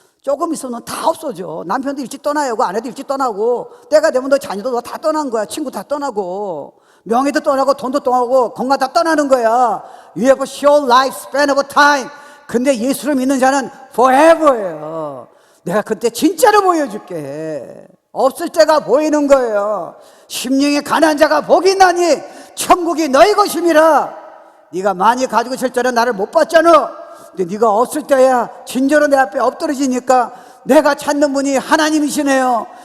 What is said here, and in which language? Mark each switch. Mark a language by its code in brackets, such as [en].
[ko] 조금 있으면 다 없어져. 남편도 일찍 떠나요. 아내도 일찍 떠나고 때가 되면 너 자녀도 너 다 떠난 거야. 친구 다 떠나고 명예도 떠나고 돈도 떠나고 건강 다 떠나는 거야. [en] You have a short lifespan of time. [ko] 근데 예수를 믿는 자는 forever예요. 내가 그때 진짜로 보여줄게. 없을 때가 보이는 거예요. 심령의 가난한 자가 복이 있나니 천국이 너희 것임이라. 네가 많이 가지고 있을 때는 나를 못 봤잖아. 근데 네가 없을 때야 진짜로 내 앞에 엎드러지니까 내가 찾는 분이 하나님이시네요.